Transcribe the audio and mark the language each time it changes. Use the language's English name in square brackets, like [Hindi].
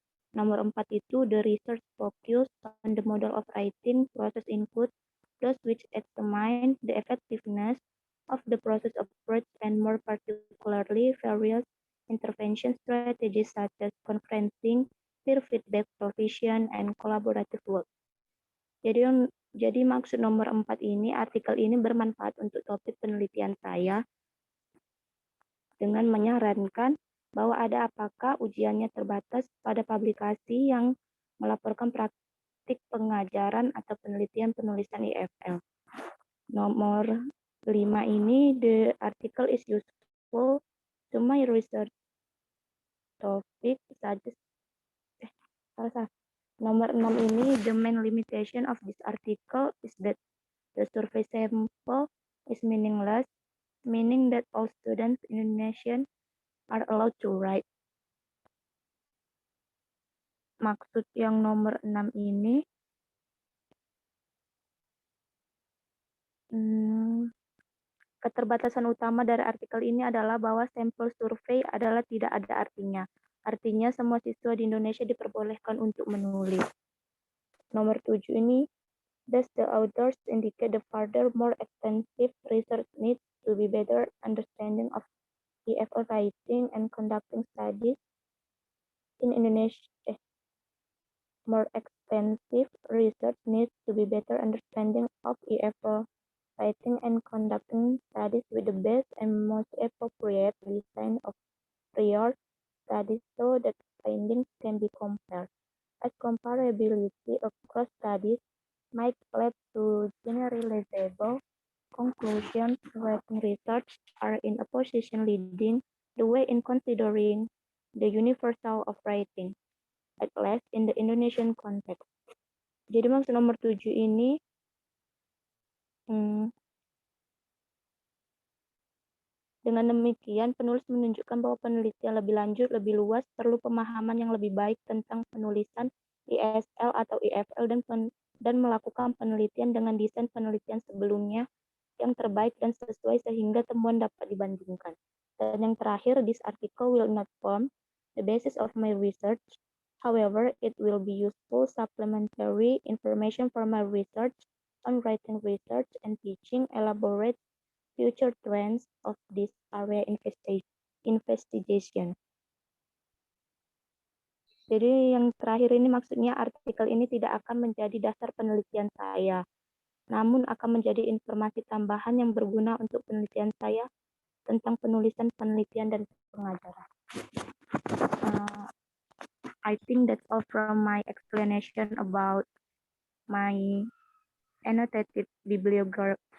[Indonesian] Nomor 4 itu, [English] the research focus on the model of writing process include those which examine the effectiveness of the process approach and more particularly various intervention strategies such as conferencing, peer feedback provision, and collaborative work. [Indonesian] Jadi maksud nomor 4 ini, artikel ini bermanfaat untuk topik penelitian saya dengan menyarankan bahwa ada apakah ujiannya terbatas pada publikasi yang melaporkan praktik pengajaran atau penelitian penulisan EFL. Nomor 5 ini, [English] the article is useful to my research topic such as salah. [Indonesian] Nomor 6 ini, [English] the main limitation of this article is that the survey sample is meaningless, meaning that all students in Indonesian are allowed to write. [Indonesian] Maksud yang nomor 6 ini, keterbatasan utama dari artikel ini adalah bahwa sampel survei adalah tidak ada artinya. Artinya semua siswa di Indonesia diperbolehkan untuk menulis. Nomor 7 ini, [English] thus the authors indicate the further more extensive research needs to be better understanding of EFL writing and conducting studies in Indonesia. More extensive research needs to be better understanding of EFL writing and conducting studies with the best and most appropriate design of prior studies so that findings can be compared. As comparability across studies might lead to generalizable conclusions, writing research are in a position leading the way in considering the universal of writing, at least in the Indonesian context. [Indonesian] Jadi maksud nomor 7 ini dengan demikian penulis menunjukkan bahwa penelitian lebih lanjut, lebih luas, perlu pemahaman yang lebih baik tentang penulisan ISL atau EFL dan melakukan penelitian dengan desain penelitian sebelumnya yang terbaik dan sesuai sehingga temuan dapat dibandingkan. Dan yang terakhir, [English] this article will not form the basis of my research. However, it will be useful supplementary information for my research on writing research and teaching, elaborate future trends of this area investigation. [Indonesian] Jadi yang terakhir ini maksudnya artikel ini tidak akan menjadi dasar penelitian saya, namun akan menjadi informasi tambahan yang berguna untuk penelitian saya tentang penulisan penelitian dan pengajaran. [English] I think that's all from my explanation about my annotated bibliography.